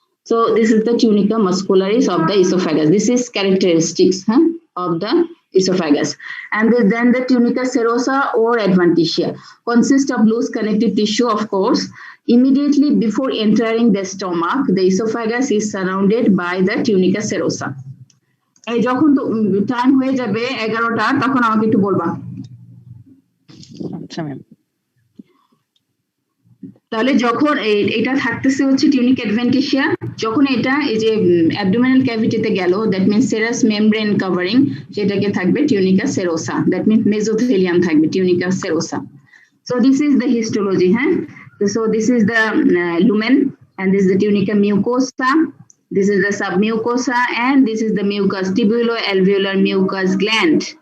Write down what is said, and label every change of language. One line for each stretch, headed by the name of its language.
English: So this is the tunica muscularis of the esophagus. This is characteristics of the esophagus. And then the tunica serosa or adventitia consists of loose connective tissue, of course. Immediately before entering the stomach, the esophagus is surrounded by the tunica serosa.
Bangla: এই যখন তো time হয়ে যাবে 11টা, তখন আমাকে একটু বলবা। আচ্ছা ম্যাম। তাহলে যখন এটা থাকতেছে হচ্ছে টিউনিক অ্যাডভেন্টিশিয়া, যখন এটা এই যে অ্যাবডোমিনাল ক্যাভিটিতে গেল,
English: that means serous membrane covering,
Bangla: সেটাকে থাকবে tunica serosa, that means mesothelium থাকবে tunica serosa.
English: So this is the histology. So this is the lumen, and this is the tunica mucosa, this is the submucosa, and this is the mucus, tubulo-alveolar mucus gland.